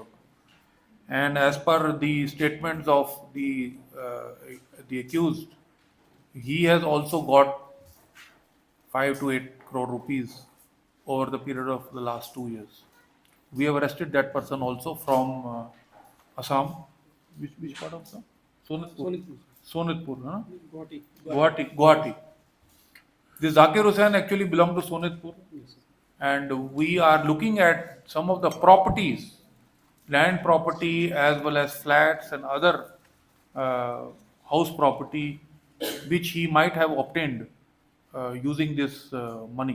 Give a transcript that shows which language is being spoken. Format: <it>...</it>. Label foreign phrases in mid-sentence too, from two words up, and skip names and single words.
<en>And as per the statements of the accused, he has also got 5 to 8 crore rupees over the period of the last 2 years. We have arrested that person also from Assam. Which part of Assam? Sonitpur. Sonitpur, huh? Guwahati. Guwahati. This Zakir Hussain actually belonged to Sonitpur. And we are looking at some of the properties, land property as well as flats and other uh, house property which he might have obtained using this money.</en>